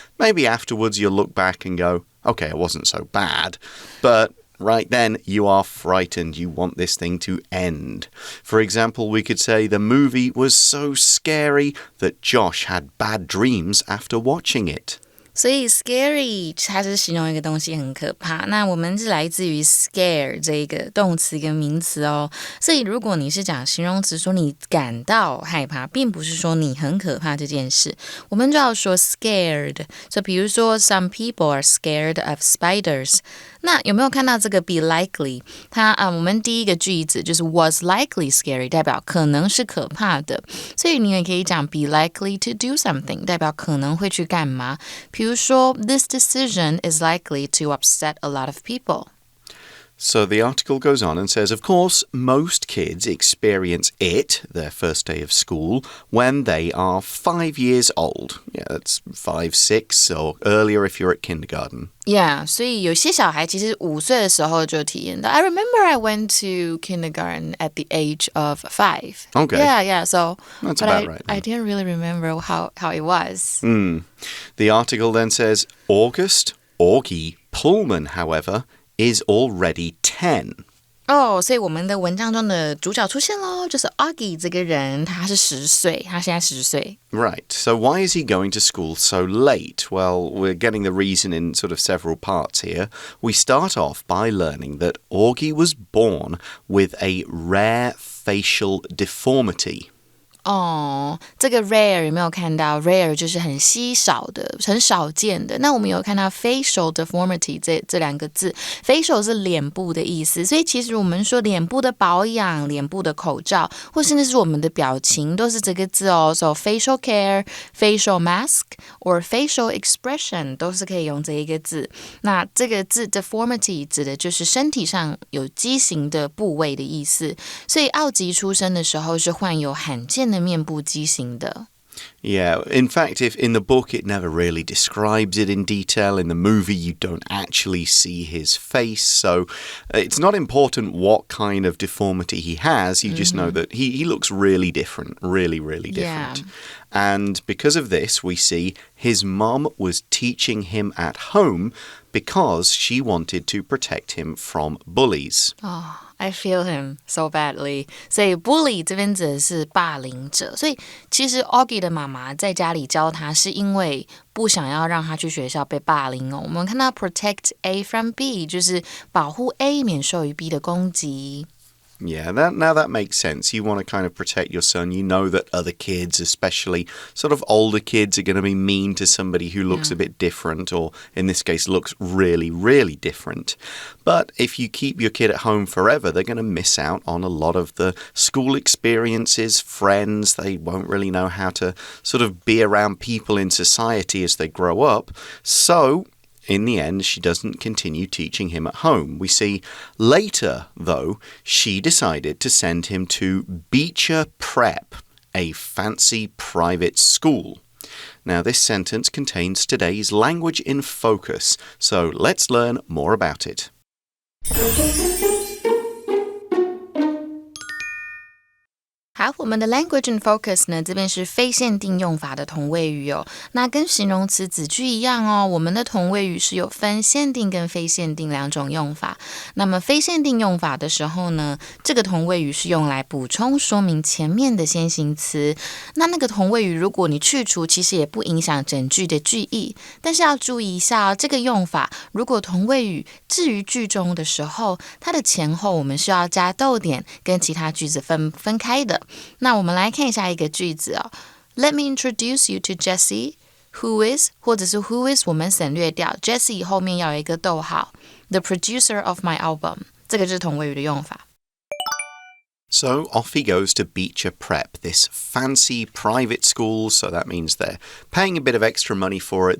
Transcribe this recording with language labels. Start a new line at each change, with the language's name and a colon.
English: Maybe afterwards you'll look back and go, okay, it wasn't so bad. But right then, you are frightened. You want this thing to end. For example, we could say the movie was so scary that Josh had bad dreams after watching it.
Chinese: 所以 scary 它是形容一个东西很可怕，那我们是来自于 scare 这一个动词跟名词哦。所以如果你是讲形容词说你感到害怕，并不是说你很可怕这件事，我们就要说 scared。所以比如说
English: some people are scared of spiders。
Chinese: 那有没有看到这个 be likely？ 我们第一个句子就是
English: was likely scary，
Chinese: 代表可能是可怕的。所以你也可以讲
English: be likely to do something，
Chinese: 代表可能会去干嘛。比如说
English: this decision is likely to upset a lot of people. So the article goes on and says, of course, most kids experience it, their first day of school, when they are 5 years old. Yeah, that's 5, 6, or earlier if you're at kindergarten.
Chinese: Yeah, 所以有些小孩其实5岁的时候就体验到。
English: I remember I went to kindergarten at the age of 5. Okay. Yeah, so that's about right. I didn't really remember how it was. The article then says, Augie Pullman, however, is already 10.
Chinese: 所以我们的文章中的主角出现咯，就是 Augie 这个人，他是10岁，他现在10岁。
English: Right, so why is he going to school so late? Well, we're getting the reason in sort of several parts here. We start off by learning that Augie was born with a rare facial deformity.
Chinese: 这个 rare 有没有看到 rare 就是很稀少的很少见的，那我们有看到 facial deformity 这两个字， facial 是脸部的意思，所以其实我们说脸部的保养，脸部的口罩，或甚至是我们的表情都是这个字哦。
English: So facial care, facial mask or facial expression
Chinese: 都是可以用这一个字。那这个字 deformity 指的就是身体上有畸形的部位的意思，所以奥吉出生的时候是患有罕见的面部畸形的。
English: Yeah, in fact, if in the book it never really describes it in detail, in the movie you don't actually see his face, so it's not important what kind of deformity he has, you just know that he looks really different, really, really different. Yeah. And because of this, we see his mom was teaching him at home because she wanted to protect him from bullies. I feel him so badly.
Chinese: 所以 bully 这边指的是霸凌者，所以其实 Augie 的妈妈在家里教他是因为不想要让他去学校被霸凌哦。我们看到
English: protect A from B
Chinese: 就是保护 A 免受于 B 的攻击。
English: Yeah, that makes sense. You want to kind of protect your son. You know that other kids, especially sort of older kids, are going to be mean to somebody who looks a bit different, or in this case, looks really, really different. But if you keep your kid at home forever, they're going to miss out on a lot of the school experiences, friends. They won't really know how to sort of be around people in society as they grow up. So in the end, she doesn't continue teaching him at home. We see later, though, she decided to send him to Beecher Prep, a fancy private school. Now, this sentence contains today's language in focus, so let's learn more about it.
Chinese: 好，我们的 language and focus 呢，这边是非限定用法的同位语哦。那跟形容词子句一样哦，我们的同位语是有分限定跟非限定两种用法。那么非限定用法的时候呢，这个同位语是用来补充说明前面的先行词。那个同位语如果你去除，其实也不影响整句的句意。但是要注意一下哦，这个用法如果同位语置于句中的时候，它的前后我们是要加逗点，跟其他句子分开的。那我们来看一下一个句子哦。
English: Let me introduce you to Jessie, who is
Chinese: 或者是
English: who is
Chinese: 我们省略掉
English: Jessie
Chinese: 后面要有一个逗号
English: The producer of my album
Chinese: 这个就是同位语的用法。
English: So off he goes to Beecher Prep, this fancy private school, so that means they're paying a bit of extra money for it.